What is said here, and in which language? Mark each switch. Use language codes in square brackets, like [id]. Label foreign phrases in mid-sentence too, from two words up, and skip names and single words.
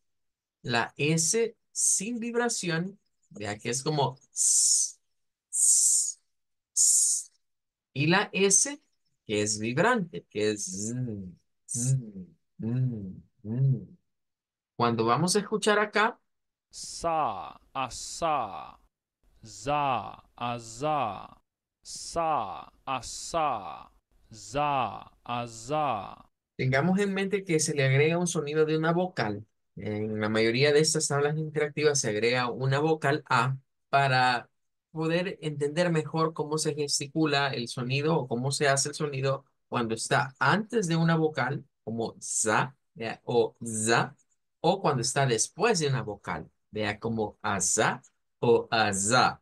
[es] La S sin vibración, vea que es como s, s, s, y la S que es vibrante, que es z, mm. Cuando vamos a escuchar acá, sa, asa, za, aza, sa, asa, za, aza. tengamos en mente que se le agrega un sonido de una vocal. En la mayoría de estas tablas interactivas se agrega una vocal A para poder entender mejor cómo se gesticula el sonido o cómo se hace el sonido cuando está antes de una vocal, como za, vea, o za, o cuando está después de una vocal, vea, como aza o aza.